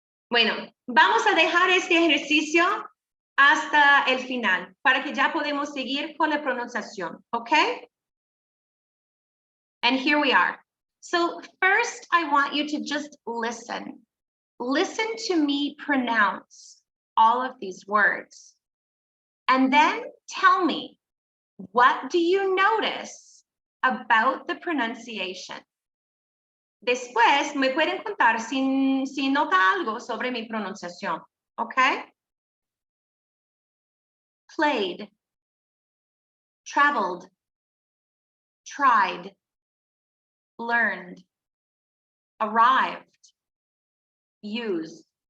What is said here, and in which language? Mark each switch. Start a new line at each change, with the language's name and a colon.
Spanish: Bueno, vamos a dejar este ejercicio hasta el final para que ya podemos seguir con la pronunciación, okay?
English: And here we are. So first, I want you to just listen. Listen to me pronounce all of these words. And then tell me, what do you notice about the pronunciation.
Spanish: Después me pueden contar si nota algo sobre mi pronunciación, ¿ok?
English: Played, traveled, tried, learned, arrived, used,